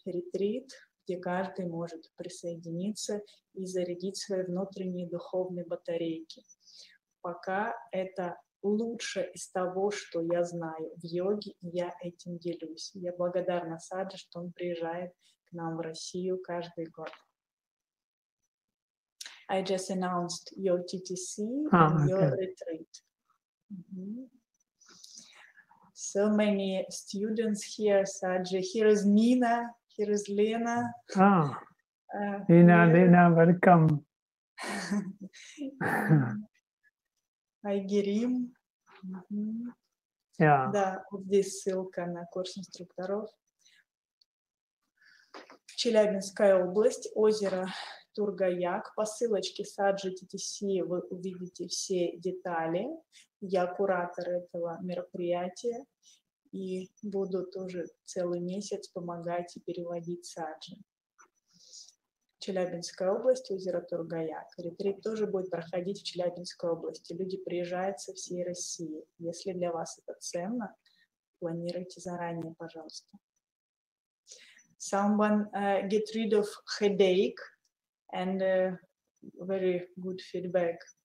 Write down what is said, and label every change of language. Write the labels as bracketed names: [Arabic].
[Russian] Ретрит, где каждый может присоединиться и зарядить свои внутренние духовные батарейки. Пока это лучше из того, что я знаю в йоге, и я этим делюсь. Я благодарна Саджи, что он приезжает к нам в Россию каждый год. [English] I just announced your TTC and your retreat. So many students here, Saji. Here is Nina. Here is Lena. Lena, welcome. Hi, Girim. Yeah. [Russian] Да, вот здесь ссылка на курс инструкторов. Челябинская область, озеро Тургаяк. По ссылочке Saji TTC вы увидите все детали. Я куратор этого мероприятия и буду тоже целый месяц помогать и переводить Saji. Челябинская область, озеро Тургаяк. Ретрит тоже будет проходить в Челябинской области. Люди приезжают со всей России. Если для вас это ценно, планируйте заранее, пожалуйста. [English] Someone get rid of headache and very good feedback.